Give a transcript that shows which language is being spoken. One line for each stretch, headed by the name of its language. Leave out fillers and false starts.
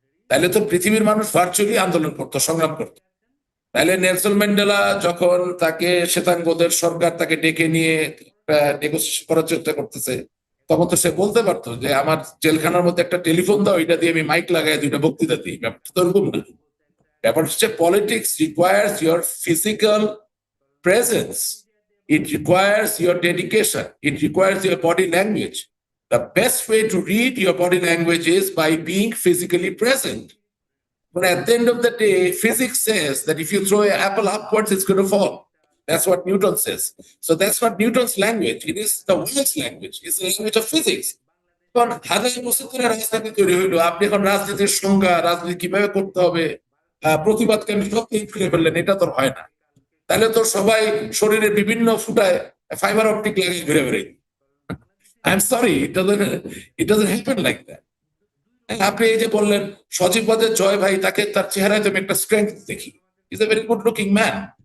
Bangla: তাহলে তো পৃথিবীর মানুষ ভার্চুয়ালি আন্দোলন করতো, সংগ্রাম করতো। তাহলে নেলসন ম্যান্ডেলা যখন তাকে শ্বেতাঙ্গদের সরকার তাকে ডেকে নিয়ে নেগোসিয়েশন করার চেষ্টা করতেছে, তখন তো সে বলতে পারতো যে আমার জেলখানার মধ্যে একটা টেলিফোন দাও, এটা দিয়ে আমি মাইক লাগাই 2টা বক্তৃতা দিই। ব্যাপারটা তো এরকম না।
English: ব্যাপার হচ্ছে politics requires your physical presence, it requires your dedication, it requires your body language. The best way to read your body language is by being physically present. But at the end of the day, physics says that if you throw an apple upwards, it's going to fall. That's what Newton says. So that's not Newton's language. It is the world's language. It's the language of physics.
Bangla: এখন হাজার বছর ধরে রাজনীতি তৈরি হইলো, আপনি এখন রাজনীতির সংজ্ঞা, রাজনীতি কিভাবে করতে হবে, প্রতিবাদকে আমি সত্যি ফিরে ফেললেন, এটা তো হয় না। তাহলে তো সবাই শরীরের বিভিন্ন ফুটায় ফাইবার অপটিক লাগিয়ে ঘুরে বেড়াই।
English: I am sorry, it doesn't happen like that.
Bangla: আপনি এই যে বললেন সজীবদের জয় ভাই, তাকে তার চেহারায় তো আমি একটা স্ট্রেংথ দেখি,
English: Is a very good looking man.